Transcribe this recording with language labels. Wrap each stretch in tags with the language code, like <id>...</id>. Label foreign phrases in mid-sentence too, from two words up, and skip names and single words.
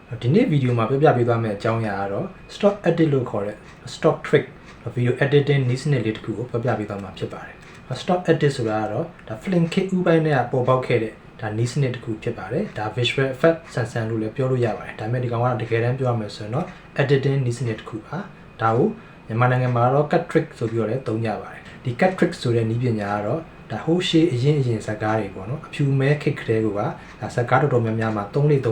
<my>ဒီနေ့ဗီဒီယိုမှာပြပေးသွားမယ့်အကြောင်းအရာကတော့</my> <en>stock edit</en> <my>လို့ခေါ်တဲ့</my> <en>stock trick video editing</en> <my>နည်းစနစ်လေးတစ်ခုကိုပြပေးသွားမှာဖြစ်ပါတယ်။</my> <en>stock edit</en> <my>ဆိုတာကတော့ဒါ</my> <en>film kit</en> <my>ဥပိုင်းနဲ့ပေါ်ပေါက်ခဲ့တဲ့ဒါနည်းစနစ်တစ်ခုဖြစ်ပါတယ်။ဒါ</my> <en>visual effect</en> <my>ဆန်ဆန်လို့လည်းပြောလို့ရပါတယ်။ဒါပေမဲ့ဒီကောင်ကတကယ်တမ်းပြောရမယ်ဆိုရင်တော့ editing နည်းစနစ်တစ်ခုပါ။ဒါကိုမြန်မာနိုင်ငံမှာတော့</my> <en>cut trick</en> <my>ဆိုပြီးတော့လည်းသုံးကြပါတယ်။ဒီ</my> <en>cut trick</en> <my>ဆိုတဲ့နည်းပညာကတော့ဒါဟိုးရှေးအရင်ဇာတ်ကားတွေပေါ့နော်အဖြူမဲခစ်ကလေးကဒါဇာတ်ကားတော်တော်များများမှာ3လေး</my>